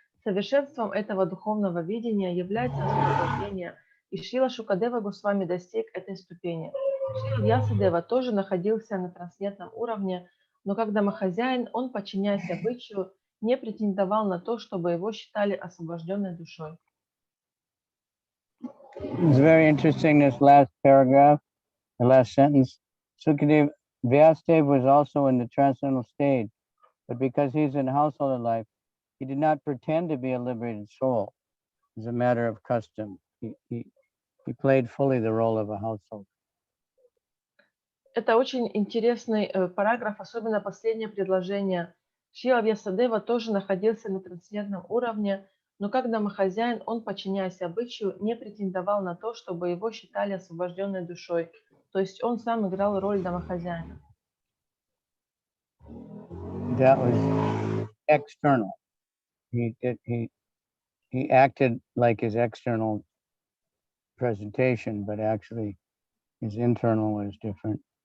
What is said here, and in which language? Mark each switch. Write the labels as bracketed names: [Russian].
[Russian] Совершенством этого духовного видения является освобождение, и Шрила Шукадева Госвами достиг этой ступени. Шрила Вьясадева тоже находился на трансцендентном уровне, Но как домохозяин он, подчиняясь обычаю, не претендовал на то, чтобы его считали освобожденной душой. [English] It's very interesting, this last paragraph, the last sentence. Sukadev, Vyasadeva was also in the transcendental stage, but because he's in household life, he did not pretend to be a liberated soul as a matter of custom. He played fully the role of a household. [Russian] Это очень интересный параграф, особенно последнее предложение. Шрила Вьясадева тоже находился на трансцендентном уровне, но как домохозяин он, подчиняясь обычаю, не претендовал на то, чтобы его считали освобожденной душой. То есть он сам играл роль домохозяина. [English] That was external. He acted like his external presentation, but actually his internal was different.